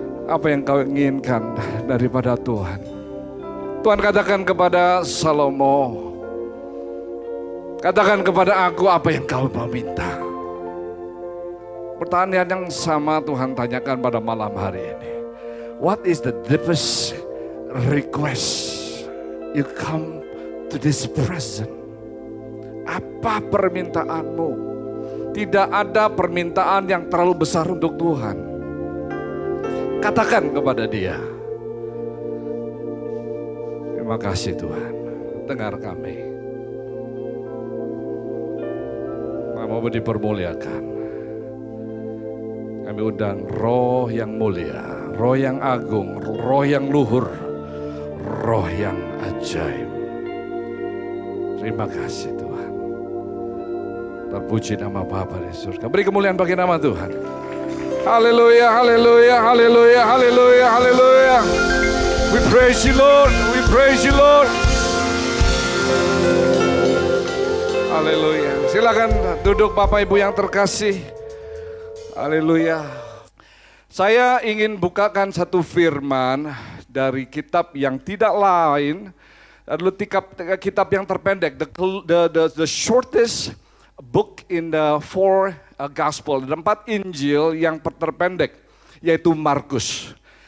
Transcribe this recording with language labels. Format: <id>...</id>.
<id>Apa yang kau inginkan daripada Tuhan? Tuhan katakan kepada Salomo, katakan kepada aku apa yang kau mau minta. Pertanyaan yang sama Tuhan tanyakan pada malam hari ini.</id> <en>What is the deepest request you come to this present?</en> <id>Apa permintaanmu? Tidak ada permintaan yang terlalu besar untuk Tuhan. Katakan kepada dia. Terima kasih Tuhan. Dengar kami. Namamu dipermuliakan. Kami undang roh yang mulia, roh yang agung, roh yang luhur, roh yang ajaib. Terima kasih Tuhan. Terpuji nama Bapa di surga. Beri kemuliaan bagi nama Tuhan. Haleluya, haleluya, haleluya, haleluya, haleluya.</id> <en>We praise you Lord, we praise you Lord.</en> <id>Haleluya. Silakan duduk Bapak Ibu yang terkasih. Haleluya. Saya ingin bukakan satu firman dari kitab yang tidak lain. Adalah kitab yang terpendek,</id> <en>the shortest book in the four gospel,</en> <id>ada 4 Injil yang terpendek, yaitu Markus.</id>